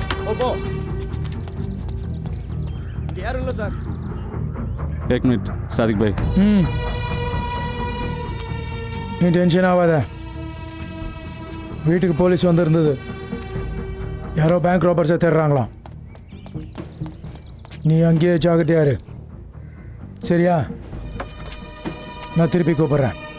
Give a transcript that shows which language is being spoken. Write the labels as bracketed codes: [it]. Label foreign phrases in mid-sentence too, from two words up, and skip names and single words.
[ta] போ யாரும் இல்லை சார். [hi] एक मिनट सादिक भाई [ta] நீ டென்ஷன் ஆகாத. வீட்டுக்கு போலீஸ் வந்திருந்தது. யாரோ [en] bank robbers [ta] தேடுறாங்களாம். நீ அங்கேயே ஜாகிரதையாரு. சரியா? நான் திருப்பி கூப்பிட்றேன்.